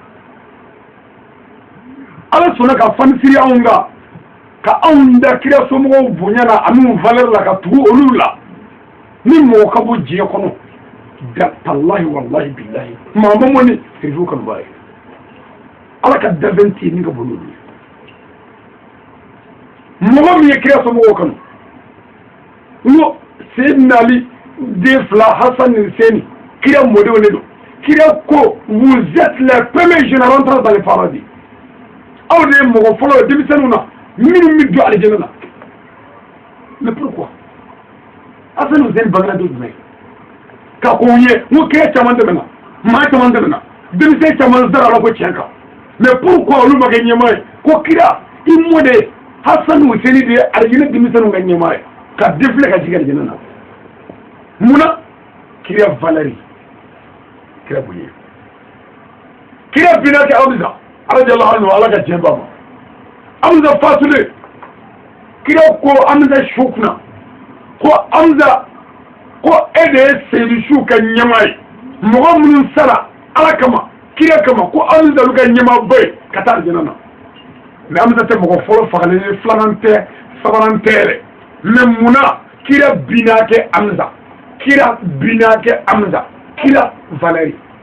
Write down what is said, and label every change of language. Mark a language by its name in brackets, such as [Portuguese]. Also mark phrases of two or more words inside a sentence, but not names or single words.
[Bambara] ala sɔnna ka fanisiri anw kan ka anw da kira somɔgɔw bonya na ani valeur la ka tugu olu la ni mɔgɔ ka bɔ diɲɛ kɔnɔ [Arabic] تالله والله بالله [Bambara] maa ma mɔni sirifu kanuba ye ala ka dabɛn tɛ ni ka bɔ n'olu ye mɔgɔ min ye kira somɔgɔw kanu n ko Seydina Ali den fila Hasan ni Hussein kira mɔdenw de don kira ko [French] vous êtes les premiers généraux dans le paradis [Bambara] aw de ye mɔgɔ fɔlɔ ye denmisɛnninw na minnu bɛ don alijɛnɛ na [French] mais pourquoi [Bambara] Hasan ni Hussein bangera don jumɛn ka ko ye n ko kira caman tɛmɛna maa caman tɛmɛna denmisɛn caman sara ala ko tiɲɛ kan [French] mais pourquoi [Bambara] olu ma kɛ ɲɛmaa ye ko kira i mɔden Hasan Hussein de ye alijɛnɛ denmisɛnninw ka ɲɛmaa ye ka défilé ka jigin alijɛnɛ na munna kira valeri kira bonya kira binati Hamza [Arabic] رضي الله عنه [Bambara] ala ka jɛba ma Hamza fatule kira ko Hamza shukna ko Hamza ko e de ye Seydou Su ka ɲɛmaa ye mɔgɔ minnu sara ala kama kira kama ko Hamza olu ka ɲɛmaa ba ye ka taa alijɛnɛ na mais Hamza tɛ mɔgɔ fɔlɔ fagalen ye filanan tɛ sabanan tɛ yɛrɛ mais munna kira bina kɛ Hamza kira bina kɛ Hamza kira valeri